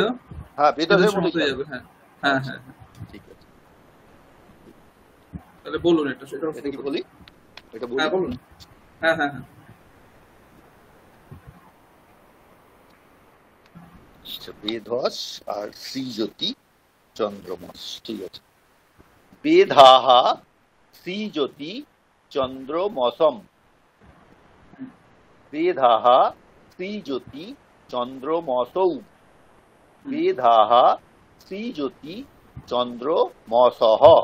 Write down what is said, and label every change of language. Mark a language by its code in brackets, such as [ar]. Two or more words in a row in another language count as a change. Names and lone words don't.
[bn] বেধসের মতো যাবে। হ্যাঁ, ঠিক আছে। তাহলে বলুন সেটা কি বলি? এটা বলুন। হ্যাঁ। বেধস আর শ্রীজ্যোতি চন্দ্রমস, ঠিক আছে। [sa] বেধাহা শ্রীজ্যোতি চন্দ্রমসম, বেধাহা শ্রীজ্যোতি চন্দ্রমসৌ, বেধাহ শ্রীজ্যোতি চন্দ্রমসঃ